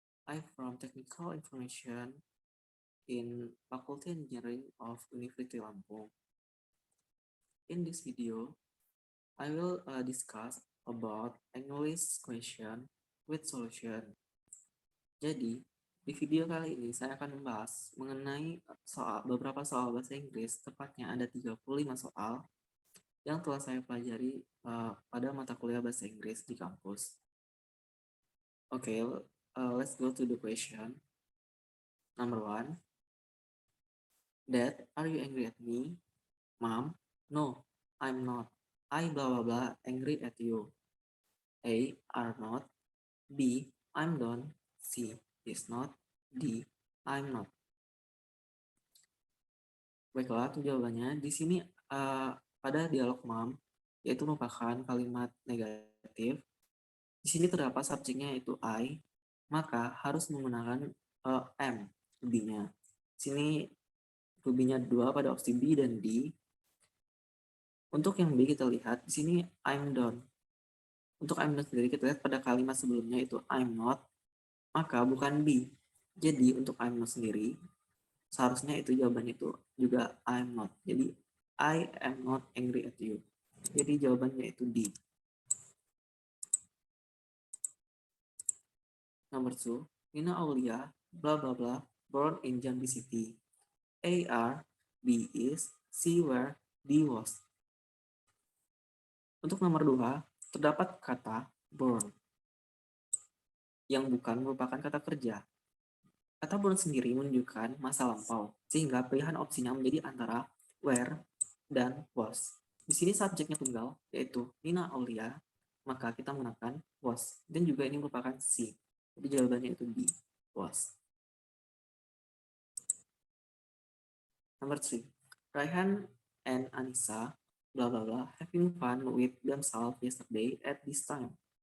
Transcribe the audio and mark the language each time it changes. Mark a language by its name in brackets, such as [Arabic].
[English] I'm from Technical Information in Faculty Engineering of University Lampung. In this video, I will discuss about English question with solution. [Indonesian] Jadi, di video kali ini saya akan membahas mengenai beberapa soal bahasa Inggris, tepatnya ada 35 soal yang telah saya pelajari pada mata kuliah bahasa Inggris di kampus. [English] Okay, let's go to the question. Number 1. Dad, are you angry at me? Mom, no, I'm not. I blah blah blah angry at you. A, are not. B, I'm done. C, is not. D, I'm not. [Indonesian] Baiklah, untuk jawabannya di sini pada dialog mom, yaitu merupakan kalimat negatif. Di sini terdapat subjeknya yaitu I, maka harus menggunakan am, be-nya. Di sini be-nya 2 pada opsi B dan D. Untuk yang B kita lihat, di sini [English] I'm done. [Indonesian] Untuk I'm done sendiri kita lihat pada kalimat sebelumnya itu [English] I'm not, [Indonesian] maka bukan B. Jadi untuk [English] I'm not [Indonesian] sendiri, seharusnya itu jawabannya itu juga I'm not. Jadi [English] I am not angry at you. [Indonesian] Jadi jawabannya itu D. [English] Number 2, Nina Aulia, blah blah blah, born in Jambi City. A are, B is, C were, D was. [Indonesian] Untuk nomor 2, terdapat kata born yang bukan merupakan kata kerja. Kata born sendiri menunjukkan masa lampau, sehingga pilihan opsinya menjadi antara were dan was. Di sini subjeknya tunggal, yaitu Nina Aulia, maka kita menggunakan was. Dan juga ini merupakan C. Jadi jawabannya itu B, was. [English] Number 3, Raihan and Anissa, blah blah blah, having fun with themselves yesterday at this time.